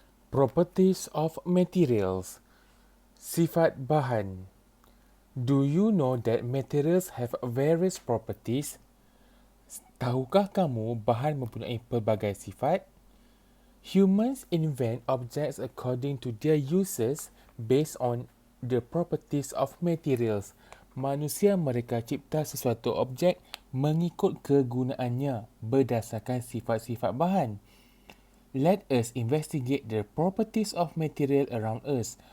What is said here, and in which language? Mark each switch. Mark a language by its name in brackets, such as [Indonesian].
[English] Properties of materials. [Malay] Sifat bahan. [English] Do you know that materials have various properties? [Malay] Tahukah kamu bahan mempunyai pelbagai sifat? [English] Humans invent objects according to their uses based on the properties of materials. [Malay] Manusia mereka cipta sesuatu objek mengikut kegunaannya berdasarkan sifat-sifat bahan. [English] Let us investigate the properties of material around us.